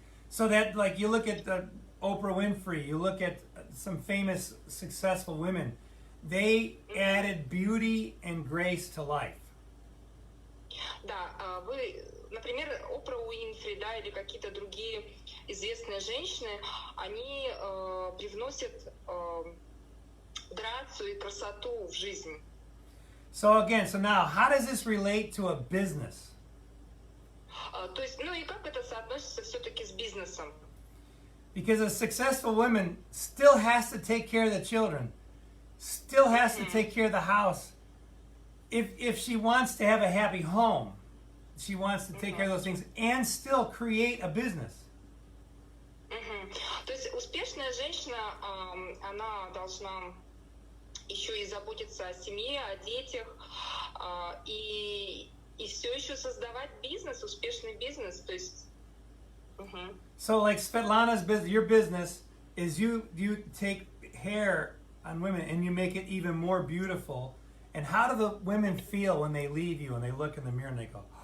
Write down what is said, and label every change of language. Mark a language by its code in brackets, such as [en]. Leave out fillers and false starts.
[en] So that, like, you look at Oprah Winfrey, you look at some famous successful women, they added beauty and grace to life. [ru] да, вы, например, Опра Уинфри, да, или какие-то другие известные женщины, они привносят грацию и красоту в жизнь. [en] So again, so now, how does this relate to a business? [ru] То есть, ну и как это соотносится все-таки с бизнесом? [en] Because a successful woman still has to take care of the children, still has to take care of the house. If she wants to have a happy home, she wants to take care of those things and still create a business. [ru] То есть успешная женщина, она должна еще и заботиться о семье, о детях, и все еще создавать бизнес, успешный бизнес. То есть. [en] So, like Svetlana's business, your business is you take hair on women and you make it even more beautiful. And how do the women feel when they leave you and they look in the mirror and they go,